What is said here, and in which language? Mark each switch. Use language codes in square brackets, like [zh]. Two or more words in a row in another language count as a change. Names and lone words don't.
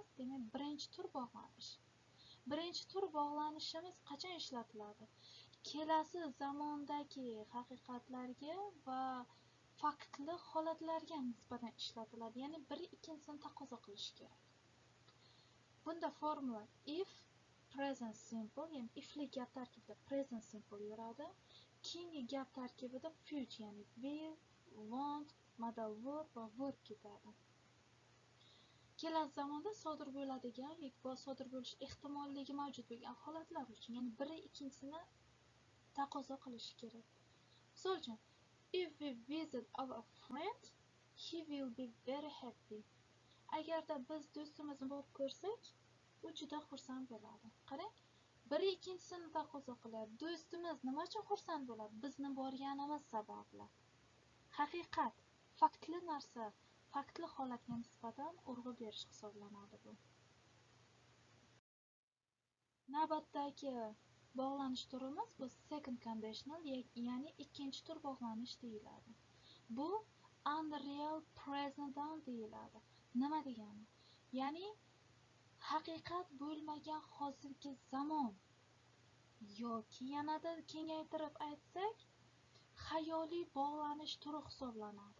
[uz] Demak, birinchi tur bog'lanish. Birinchi tur bog'lanishimiz qachon ishlatiladi? Kelasi zamondagi haqiqatlarga va faktli holatlarga nisbatan ishlatiladi. Ya'ni biri ikkinchisini taqozo qilishi kerak. Bunda formula [en] if present simple, [uz] ya'ni ifli gap tarkibida [en] present simple [uz] yuradi. Keyingi gap tarkibida future, ya'ni [en] will, want, modal verb [uz] va verb ketadi. Kelasi zamonda sodir bo'ladigan yoki sodir bo'lish ehtimolligi mavjud bo'lgan holatlar uchun, ya'ni biri ikkinchisini taqozo qilishi kerak. Misol uchun, [en] if we visit our friend, he will be very happy. [uz] Agarda biz do'stimizni borib ko'rsak, u juda xursand bo'ladi. Qarang, biri ikkinchisini taqozo qiladi. Do'stimiz nima uchun xursand bo'ladi? Bizni borganimiz sababli. Haqiqat, faktli narsa, faktli holatga nisbatan urg'u berish hisoblanadi bu. Navbatdagi bog'lanish turimiz bu [en] second conditional, [uz] ya'ni ikkinchi tur bog'lanish deyiladi. Bu [en] unreal present [uz] deyiladi. Nima degani? Ya'ni haqiqat bo'lmagan hozirgi zamon yoki yanada kengaytirib aytsak, xayoliy bog'lanish turi hisoblanadi.